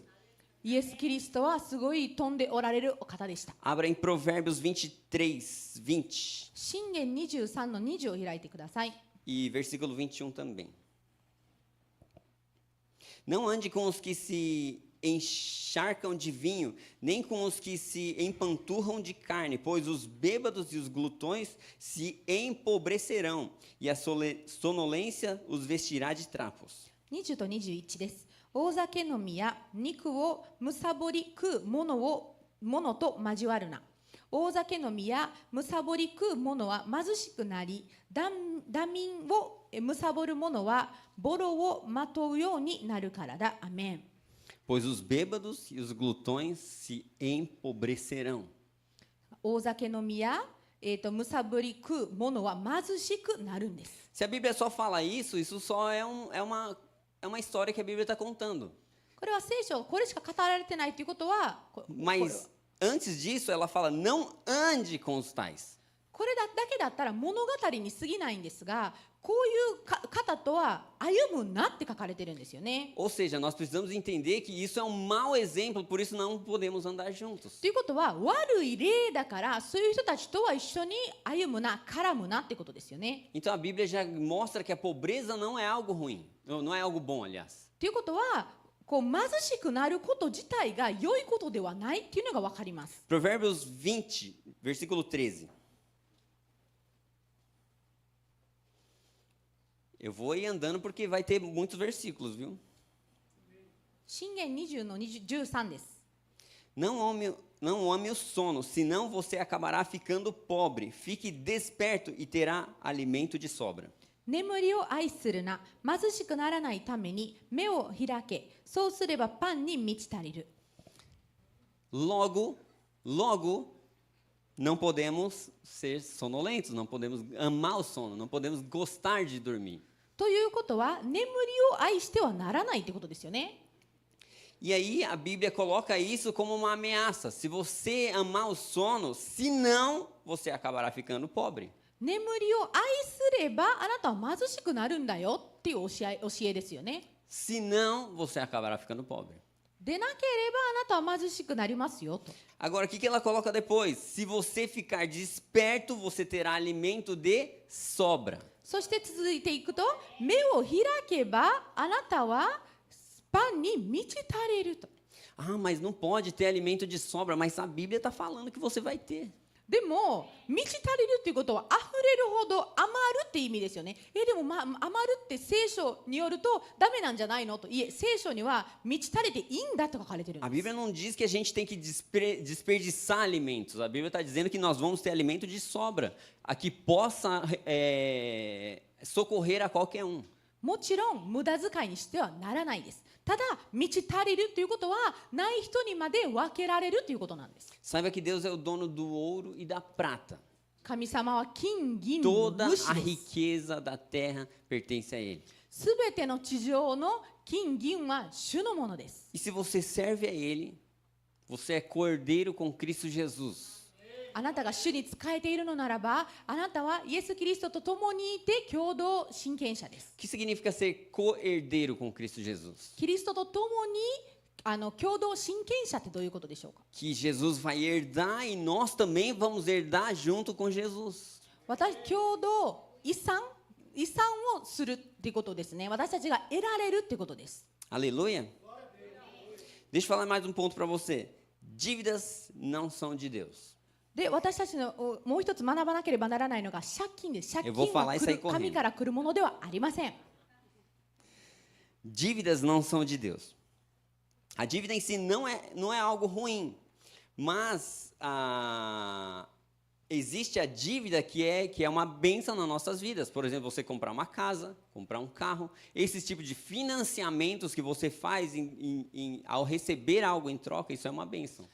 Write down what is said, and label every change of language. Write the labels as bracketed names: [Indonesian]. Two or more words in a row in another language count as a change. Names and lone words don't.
[Japanese] イエス・キリストはすごい飛んでおられるお方でした。 [Portuguese] Abra em Provérbios 23, 20 [Japanese] 箴言23の20を開いてください。 [Portuguese] e versículo 21 também. Não ande com os que se encharcam de vinho, nem com os que se empanturram de carne, pois os bêbados e os glutões se empobrecerão, e a sonolência os vestirá de trapos. [Japanese] 20 と21です。大酒飲みや肉をむさぼり食うものと交わるな。大酒飲みやむさぼり食うものは貧しくなり、惰眠をむさぼるものはボロをまとうようになるからだ。アメン。 [Portuguese] Pois os bêbados e os glutões se empobrecerão. [Japanese] 大酒飲みやむさぼり食うものは貧しくなるんです。 [Portuguese] Se a Bíblia só fala isso, isso só é uma história que a Bíblia está contando. [Japanese] これは聖書、これしか語られてないということは、 [Portuguese] Mas antes disso, ela fala: não ande com os tais. [Japanese] これだけだったら物語に過ぎないんですが、こういう方とは歩むなって書かれてるんですよね。 [Portuguese] Ou seja, nós precisamos entender que isso é um mau exemplo, por isso não podemos andar juntos. [Japanese] ということは悪い例だからそういう人たちとは一緒に歩むな、絡むなってことですよね。 [Portuguese] Então a Bíblia já mostra que a pobreza não é algo ruim, não é algo bom, aliás. [Japanese] ということはこう貧しくなること自体が良いことではないっていうのが分かります。 [Portuguese] Provérbios 20, versículo 13. Eu vou ir andando porque vai ter muitos versículos, viu? [Japanese] 箴言20の13です。 [Portuguese] Não ame o sono, senão você acabará ficando pobre. Fique desperto e terá alimento de sobra. [Japanese] 眠りを愛するな、貧しくならないために目を開け、そうすればパンに満ち足りる。 [Portuguese] Logo, não podemos ser sonolentos, não podemos amar o sono, não podemos gostar de dormir. [Japanese] ということは眠りを愛してはならないってことですよね。 [Portuguese] E aí a Bíblia coloca isso como uma ameaça. Se você amar o sono, senão você acabará ficando pobre. [Japanese] 眠りを愛すればあなたは貧しくなるんだよっていう教えですよね。 [Portuguese] Senão você acabará ficando pobre. [Japanese] でなければあなたは貧しくなりますよと。 [Portuguese] Agora, o que ela coloca depois? Se você ficar desperto, você terá alimento de sobra. [Japanese] そして続いていくと、目を開けばあなたはパンに満ち足りると。 [Portuguese] Ah, mas não pode ter alimento de sobra, mas a Bíblia está falando que você vai ter. [Japanese] でも満ち足りるっていうことは溢れるほど余るって意味ですよね。でも、余るって聖書によるとダメなんじゃないのと。いえ、聖書には満ち足りていいんだと書かれてるん [Portuguese] A [Japanese] です。 [Portuguese] Bíblia não diz que a gente tem que desperdiçar alimentos. A Bíblia está dizendo que nós vamos ter alimento de sobra, a que possa socorrer a qualquer um. [Japanese] もちろん無駄遣いにしてはならないです。ただ満ち足りるということはない人にまで分けられるということなんです。 [Portuguese] Saiba que Deus é o dono do ouro e da prata. [Japanese] 神様は金銀無 [Portuguese] Toda [Japanese] 私 [Portuguese] a [Japanese] です。 [Portuguese] riqueza da terra pertence a Ele. [Japanese] すべての地上の金銀は主のものです。 [Portuguese] E se você serve a Ele, você é cordeiro com Cristo Jesus. [Japanese] あなたが主に仕えているのならば、あなたはイエス・キリストと共にいて共同親権者です。 [Portuguese] O que significa ser co-herdeiro com Cristo Jesus? [Japanese] キリストと共に共同親権者ってどういうことでしょうか。 [Portuguese] Que Jesus vai herdar e nós também vamos herdar junto com Jesus. [Japanese] 共同遺産をするっていうことですね。私たちが得られるっていうことです。 [Portuguese] Aleluia? Deixa eu falar mais um ponto para você. Dívidas não são de Deus. [Japanese] で、私たちのもう一つ学ばなければならないのが借金です。借金は神から来るものではありません。 [Portuguese] Dívidas não são de Deus. A dívida em si não é algo ruim, mas existe a dívida que é uma bênção nas nossas vidas. Por exemplo, você comprar uma casa, comprar um carro. Esses tipos de financiamentos que você faz ao receber algo em troca, isso é uma bênção.